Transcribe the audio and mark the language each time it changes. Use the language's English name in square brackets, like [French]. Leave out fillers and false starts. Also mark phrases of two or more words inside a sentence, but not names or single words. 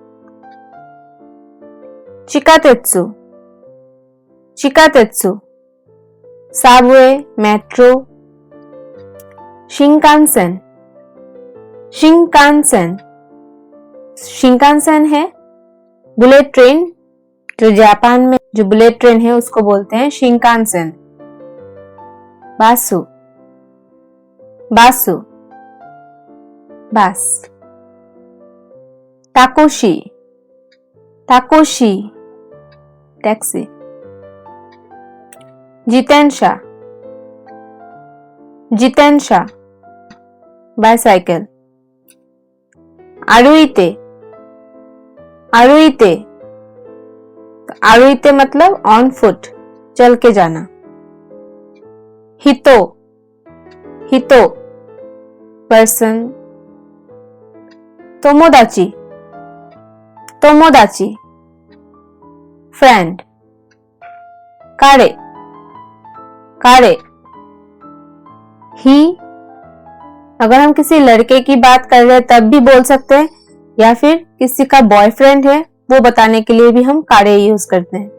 [Japanese] 地下鉄、地下鉄 [English] subway metro. [Japanese] 新幹線、新幹線、新幹線 [Hindi] है [English] bullet train, [Hindi] जो जापान में जो [English] bullet train [Hindi] है उसको बोलते हैं शिंकानसेन। [Japanese] バス、バス बस। タクシー、タクシー टैक्सी। 自転車、自転車 बाइसाइकिल। 歩いて、歩いて、歩いて [Hindi] मतलब [English] on foot, [Hindi] चल के जाना। [Japanese] 人、人 पर्सन। 友達、友達 फ्रेंड। 彼、彼 [Hindi] ही अगर हम किसी लड़के की बात कर रहे हैं तब भी बोल सकते हैं, या फिर किसी का बॉयफ्रेंड है वो बताने के लिए भी हम कारे यूज करते हैं।